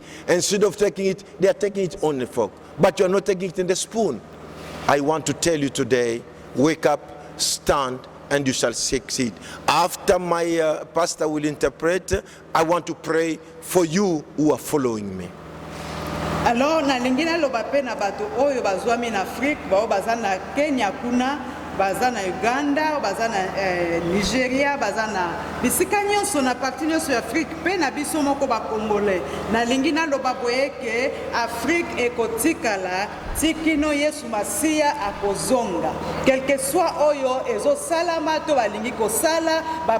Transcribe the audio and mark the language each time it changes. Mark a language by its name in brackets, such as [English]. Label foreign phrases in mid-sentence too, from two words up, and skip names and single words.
[English] Instead of taking it, they are taking it on the fork. But you are not taking it in the spoon. I want to tell you today, wake up, stand, and you shall succeed. After my pastor will interpret, I want to pray for you who are following me. [Lingala] Alors nalingi naloba pe na bato oyo bazwami na Afrique bao baza na Kenya kuna baza na Uganda baza na Nigeria baza na bisika nyonso na parti nyonso ya Afrique pe na biso moko ba Congolais nalingi naloba boye ke Afrique ekotikala tikino Yesu Masia akozonga quel que soit oyo ezo salama to balingi kosala ba